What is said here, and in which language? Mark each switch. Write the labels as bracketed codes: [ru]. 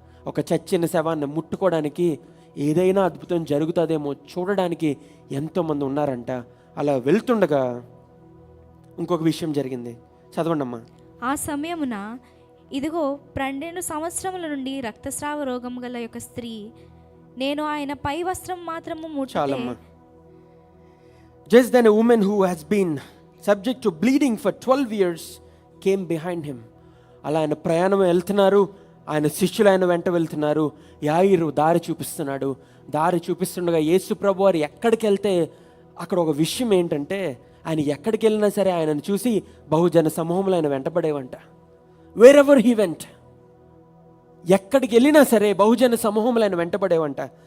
[te] ఒక చచ్చిన శవాన్ని ముట్టుకోవడానికి, ఏదైనా అద్భుతం జరుగుతుందేమో చూడడానికి ఎంతోమంది ఉన్నారంట. అలా వెళ్తుండగా ఇంకొక విషయం జరిగింది. చదవండి అమ్మా. ఆ సమయమున ఇదిగో 12 సంవత్సరముల నుండి రక్తస్రావ రోగం గల యొక్క స్త్రీ, నేను ఆయన పై వస్త్రం మాత్రము ముట్టితే. [en] Just then a woman who has been subject to bleeding for 12 years came behind him. [te] అలా ఆయన ప్రయాణం వెళ్తున్నారు, ఆయన శిష్యులు ఆయన వెంట వెళ్తున్నారు. యాయిరు దారి చూపిస్తున్నాడు. దారి చూపిస్తుండగా యేసు ప్రభు వారు ఎక్కడికి వెళ్తే అక్కడ ఒక విషయం ఏంటంటే, ఆయన ఎక్కడికి వెళ్ళినా సరే ఆయనను చూసి బహుజన సమూహంలో ఆయన వెంటబడేవంట. [en] wherever he went, [te] ఎక్కడికి వెళ్ళినా సరే బహుజన సమూహంలో ఆయన వెంటబడేవంట.